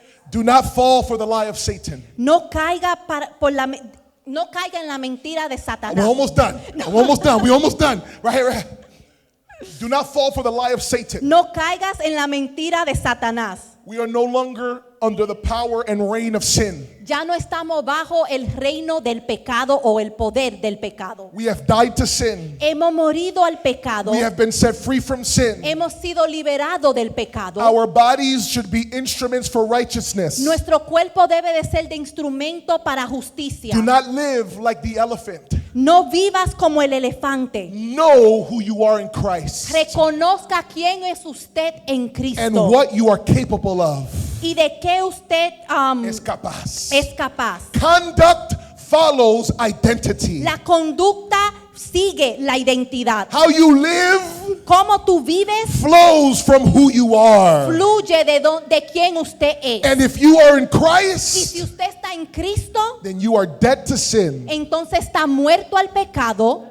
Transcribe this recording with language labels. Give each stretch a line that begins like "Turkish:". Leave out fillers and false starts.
English: Do not fall for the lie of Satan.
Spanish: No caiga, no caiga en la mentira de Satanás.
English: almost done. We're almost done. We're almost done. Right here, right here. Do not fall for the lie of Satan.
Spanish: No caigas en la mentira de Satanás.
English: We are no longer under the power and reign of sin.
Spanish: Ya no estamos bajo el reino del pecado o el poder del pecado.
English: We have died to sin.
Spanish: Hemos morido al pecado.
English: We have been set free from sin.
Spanish: Hemos sido liberados del pecado.
English: Our bodies should be instruments for righteousness.
Spanish: Nuestro cuerpo debe de ser de instrumento para justicia.
English: Do not live like the elephant.
Spanish: No vivas como el elefante.
English: Know who you are in Christ
Spanish: Reconozca quién es usted en
English: and
Spanish: Cristo
English: what you are capable of.
Spanish: y de qué usted Es capaz. es capaz.
English: Conduct follows identity.
Spanish: La conducta sigue la identidad.
English: How you live
Spanish: Cómo tú vives
English: flows from who you are.
Spanish: fluye de quién usted es.
English: And if you are in
Spanish: Y
English: Christ,
Spanish: si usted está en Cristo,
English: then you are dead to sin
Spanish: entonces está muerto al pecado